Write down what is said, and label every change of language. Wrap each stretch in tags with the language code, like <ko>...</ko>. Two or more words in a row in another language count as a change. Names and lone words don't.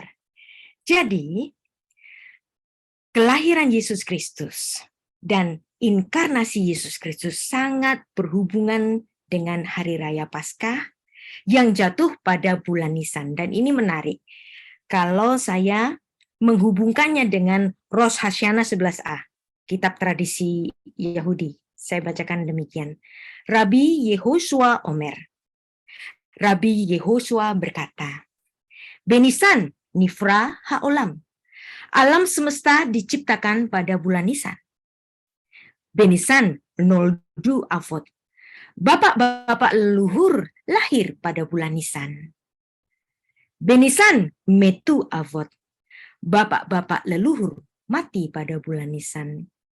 <id>Jadi, kelahiran Yesus Kristus dan inkarnasi Yesus Kristus sangat berhubungan dengan Hari Raya Paskah yang jatuh pada bulan Nisan. Dan ini menarik. Kalau saya menghubungkannya dengan Rosh Hashanah 11a, kitab tradisi Yahudi. Saya bacakan demikian.</id> <he>רבי יהושע אומר.</he> <id>Rabbi Yehoshua berkata,</id> <he>בניסן נברא העולם.</he> <id>Alam semesta diciptakan pada bulan Nisan.</id> <he>בניסן נולדו אבות.</he> <id>Bapak-bapak leluhur lahir pada bulan Nisan.</id> <he>בניסן מתו אבות.</he> <id>Bapak-bapak leluhur mati pada bulan Nisan.</id>